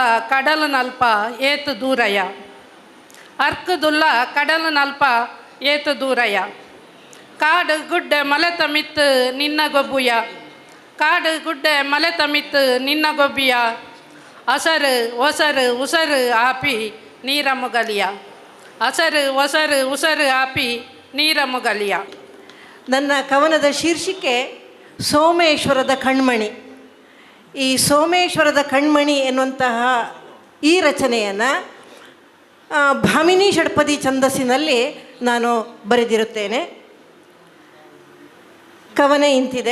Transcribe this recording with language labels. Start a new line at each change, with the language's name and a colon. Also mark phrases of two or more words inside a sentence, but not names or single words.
Tulu: ಕಡಲು ನಲ್ಪ ಏತು ದೂರಯ, ಅರ್ಕದುಲ್ಲ ಕಡಲು ನಲ್ಪ ಏತು ದೂರಯ, ಕಾಡು ಗುಡ್ಡೆ ಮಲೆತ ಮಿತ್ ನಿನ್ನ ಗೊಬ್ಬುಯ, ಕಾಡು ಗುಡ್ಡೆ ಮಲೆತ ಮಿತ್ ನಿನ್ನ ಗೊಬ್ಬಿಯ, ಹಸರು ಒಸರು ಉಸರು ಆಪಿ ನೀರ ಮುಗಲಿಯ, ಹಸರು ಒಸರು ಉಸರು ಆಪಿ ನೀರ ಮುಗಲಿಯ.
Kannada: ನನ್ನ ಕವನದ ಶೀರ್ಷಿಕೆ ಸೋಮೇಶ್ವರದ ಕಣ್ಮಣಿ. ಈ ಸೋಮೇಶ್ವರದ ಕಣ್ಮಣಿ ಎನ್ನುವಂತಹ ಈ ರಚನೆಯನ್ನು ಭಾಮಿನಿ ಷಡ್ಪದಿ ಛಂದಸ್ಸಿನಲ್ಲಿ ನಾನು ಬರೆದಿರುತ್ತೇನೆ. ಕವನ ಇಂತಿದೆ.